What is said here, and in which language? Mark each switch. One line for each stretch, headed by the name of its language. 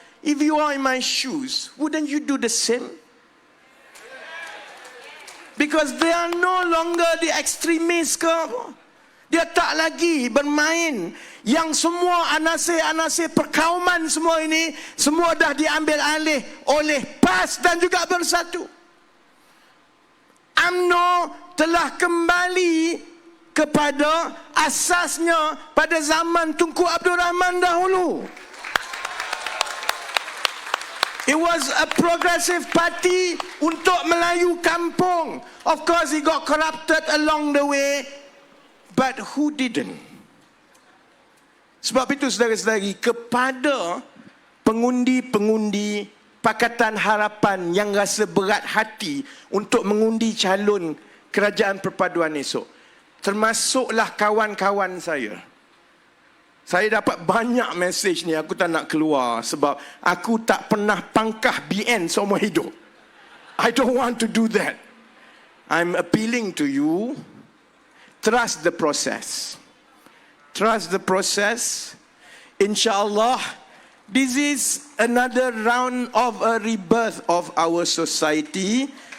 English: if you are in my shoes, wouldn't you do the same? Because they are no longer the extremists ke.
Malay: Dia tak lagi bermain. Yang semua anasir-anasir perkauman semua ini, semua dah diambil alih oleh PAS dan juga Bersatu. UMNO telah kembali kepada asasnya pada zaman Tunku Abdul Rahman dahulu.
English: It was a progressive party
Malay: untuk Melayu kampung.
English: Of course, it got corrupted along the way. But who didn't?
Malay: Sebab itu saudara-saudari, kepada pengundi-pengundi Pakatan Harapan yang rasa berat hati untuk mengundi calon Kerajaan Perpaduan esok, termasuklah kawan-kawan saya. Saya dapat banyak mesej ni, aku tak nak keluar sebab aku tak pernah pangkah BN seumur hidup.
English: I don't want to do that. I'm appealing to you, trust the process. Trust the process. InsyaAllah, this is another round of a rebirth of our society.